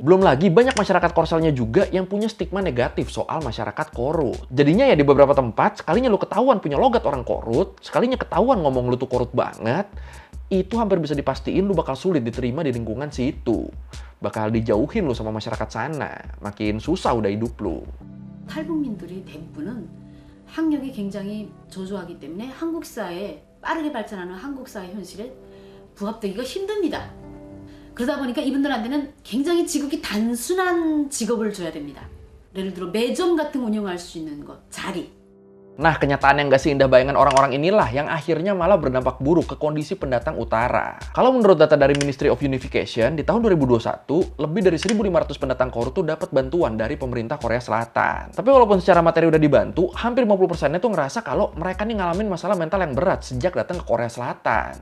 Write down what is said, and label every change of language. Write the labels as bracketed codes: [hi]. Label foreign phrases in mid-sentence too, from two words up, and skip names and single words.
[id] Belum lagi banyak masyarakat Korselnya juga yang punya stigma negatif soal masyarakat Korut. Jadinya ya di beberapa tempat, sekalinya lu ketahuan punya logat orang Korut, sekalinya ketahuan ngomong lu tuh Korut banget, itu hampir bisa dipastiin lu bakal sulit diterima di lingkungan situ. Bakal dijauhin lu sama masyarakat sana. Makin susah udah hidup lu. [ko] 탈북민들이 대부분은 학력이 굉장히 저조하기 때문에 한국사에 빠르게 발전하는 한국사의 현실에 부합되기가 힘듭니다. 그러다 보니까 이분들한테는 굉장히 지극히 단순한 직업을 줘야 됩니다. 예를 들어 매점 같은 운영할 수 있는 것, 자리. [id] Nah, kenyataan yang gak seindah bayangan orang-orang inilah yang akhirnya malah berdampak buruk ke kondisi pendatang utara. Kalau menurut data dari Ministry of Unification, di tahun 2021, lebih dari 1.500 pendatang Korut tuh dapat bantuan dari pemerintah Korea Selatan. Tapi walaupun secara materi udah dibantu, hampir 50%-nya tuh ngerasa kalau mereka nih ngalamin masalah mental yang berat sejak datang ke Korea Selatan.